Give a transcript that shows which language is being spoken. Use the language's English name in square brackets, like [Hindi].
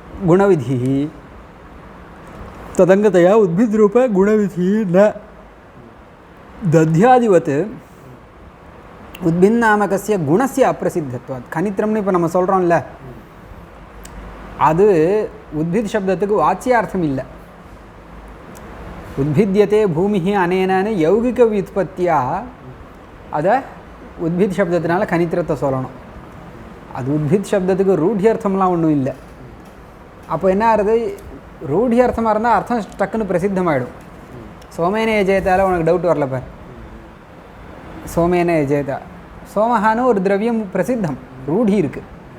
[Sanskrit] குணவிதி ததங்கதையா உத்பித் ரூப குணவிதி ந தத்யாதிவத் உத்பின் நாமகஸ்ய குணஸ்ய அப்பிரசித்தத்வாத். [Tamil] கனித்திரம்னு இப்போ நம்ம சொல்கிறோம்ல, அது உத்பித் சப்தத்துக்கு வாச்சியார்த்தம் இல்லை. [Sanskrit] उद्भिद्यते भूमि अनेन यौगिक व्युत्पत्तिया अद उद्भिद शब्दத்தினால [Tamil] கனித்திரத்தை சொல்லணும். அது உத்பித் சப்தத்துக்கு ரூಢியர்த்தம்லாம் ஒன்றும் இல்லை. அப்போ என்ன ஆகுது? ரூಢியர்த்தமாக இருந்தால் அர்த்தம் டக்குன்னு பிரசித்தமாகிடும். சோமேன எஜேதால உனக்கு டவுட் வரல பார். [Sanskrit] சோமேன எஜேதா, [Tamil] சோமஹான்னு ஒரு திரவியம் பிரசித்தம், ரூಢி இருக்குது.